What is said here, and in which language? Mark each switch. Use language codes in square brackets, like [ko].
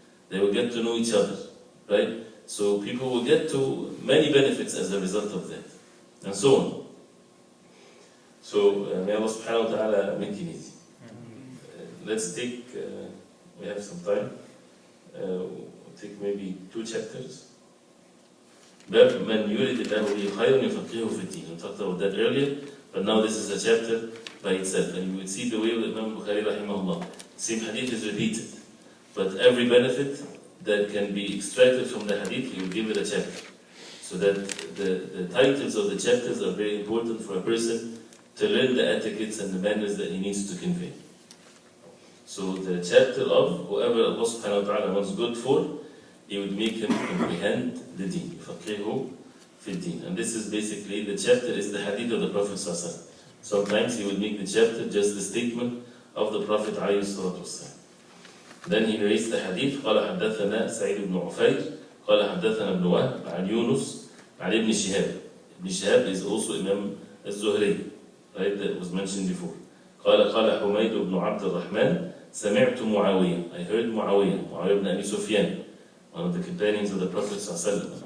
[en] They will get to know each other, right? So people will get to many benefits as a result of that, and so on. So may Allah subhanahu wa ta'ala make it easy. Let's take, we have some time, we'll take maybe 2 chapters. [ar] باب من يريد الله به خيرا يفقهه في الدين. [en] We talked about that earlier, but now this is a chapter by itself. And you will see the way of Imam Bukhari rahimahullah. Same hadith is repeated. But every benefit that can be extracted from the hadith, he will give it a chapter. So that the titles of the chapters are very important for a person to learn the etiquettes and the manners that he needs to convey. So the chapter of whoever Allah subhanahu wa ta'ala wants good for, he would make him comprehend the deen. [ar] يفقهه في الدين. [en] And this is basically, the chapter is the hadith of the Prophet sallallahu alaihi wasallam. Sometimes he would make the chapter just the statement of the Prophet alayhi salatu wasallam. Then he narrates the hadith. [ar] قال حدثنا سعيد بن عفير قال حدثنا ابن وهب عن يونس عن ابن شهاب. [en] Ibn Shihab is also Imam al-Zuhri, right? That was mentioned before. [ar] قال حميد بن عبد الرحمن سمعت معاوية. [en] I heard معاوية بن أبي سفيان, one of the companions of the Prophet sallallahu alaihi wasallam.